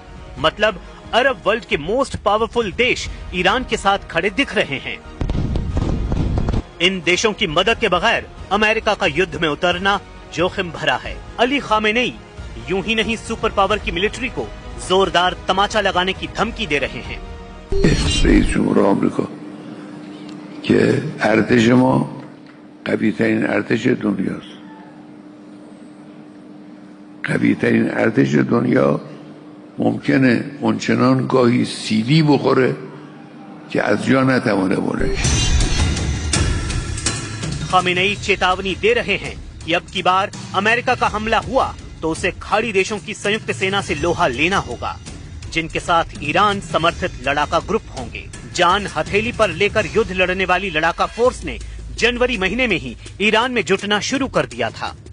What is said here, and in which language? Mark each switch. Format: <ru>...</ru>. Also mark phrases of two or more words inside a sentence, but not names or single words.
<hi>मतलब</hi> <en>Arab world</en> <hi>के</hi> <en>most powerful</en> <hi>देश ईरान के साथ खड़े दिख रहे हैं। इन देशों की मदद के बगैर अमेरिका का युद्ध में उतरना जोखिम भरा है। अली खामेनेई यूं ही नहीं</hi> <en>super power</en> <hi>की मिलिट्री को जोरदार तमाचा लगाने की धमकी दे रहे हैं।</hi> <fa>رئیس جمهور آمریکا که ارتش ما قوی ترین ارتش دنیاست. قوی ترین ارتش دنیا ممکنه اونچنان گاهی سیلی بخوره که از جا نتوانه بلند شه.</fa> <hi>खामेनेई चेतावनी दे रहे हैं कि अब की बार अमेरिका का हमला हुआ तो उसे खाड़ी देशों की संयुक्त सेना से लोहा लेना होगा, जिनके साथ ईरान समर्थित लड़ाका ग्रुप होंगे। जान हथेली पर लेकर युद्ध लड़ने वाली लड़ाका फोर्स ने जनवरी महीने में ही ईरान में जुटना शुरू कर दिया था।</hi>